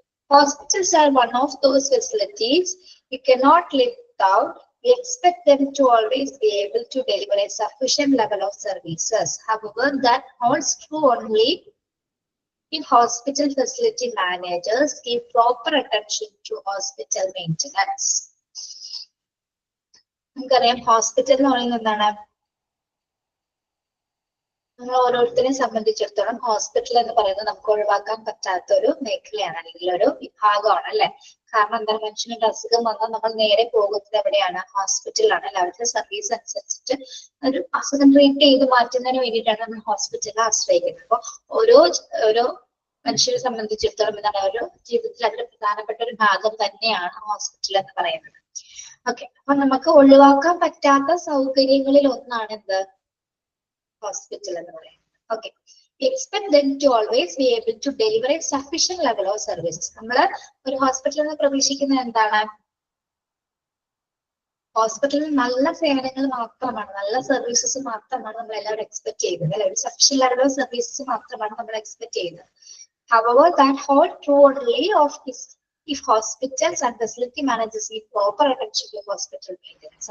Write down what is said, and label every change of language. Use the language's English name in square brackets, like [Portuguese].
[English] Hospitals are one of those facilities you cannot live without. We expect them to always be able to deliver a sufficient level of services. However, that holds true only if hospital facility managers give proper attention to hospital maintenance. [Malayalam] നമുക്കറിയാം hospital എന്ന് പറയുന്നത് എന്താണ്? നമ്മൾ ഓരോരുത്തരെ സംബന്ധിച്ചിടത്തോളം hospital എന്ന് പറയുന്നത് നമുക്ക് ഒഴിവാക്കാൻ പറ്റാത്ത ഒരു മേഖലയാണ്, അല്ലെങ്കിൽ ഒരു വിഭാഗമാണ് അല്ലെ. കാരണം എന്താണ്, മനുഷ്യനൊരു അസുഖം വന്നാൽ നമ്മൾ നേരെ പോകുന്നത് എവിടെയാണ്? ഹോസ്പിറ്റലാണ്. അവരുടെ സർവീസ് അനുസരിച്ചിട്ട് ഒരു അസുഖം ട്രീറ്റ് ചെയ്ത് മാറ്റുന്നതിന് വേണ്ടിയിട്ടാണ് നമ്മൾ ഹോസ്പിറ്റലിനെ ആശ്രയിക്കുന്നത്. അപ്പൊ ഓരോ മനുഷ്യരെ സംബന്ധിച്ചിടത്തോളം എന്താണ്, ഒരു ജീവിതത്തിൽ അതിന്റെ പ്രധാനപ്പെട്ട ഒരു ഭാഗം തന്നെയാണ് ഹോസ്പിറ്റൽ എന്ന് പറയുന്നത്. ഓക്കെ, അപ്പൊ നമുക്ക് ഒഴിവാക്കാൻ പറ്റാത്ത സൗകര്യങ്ങളിൽ ഒന്നാണ് എന്ത്? ഹോസ്പിറ്റൽ എന്ന് പറയുന്നത്. [English] Okay, expect them to always be able to deliver a sufficient level of services. [Malayalam] നമ്മള് ഒരു ഹോസ്പിറ്റലിൽ നിന്ന് പ്രതീക്ഷിക്കുന്നത് എന്താണ്? ഹോസ്പിറ്റലിൽ നല്ല സേവനങ്ങൾ മാത്രമാണ്, നല്ല സർവീസസ് മാത്രമാണ് നമ്മൾ എല്ലാവരും എക്സ്പെക്ട് ചെയ്യുന്നത് അല്ലെ. ഒരു [English] sufficient level of services [Malayalam] മാത്രമാണ് നമ്മൾ എക്സ്പെക്ട് ചെയ്യുന്നത്. [English] However, that hold true only if hospitals and facility managers give proper attention to hospital maintenance.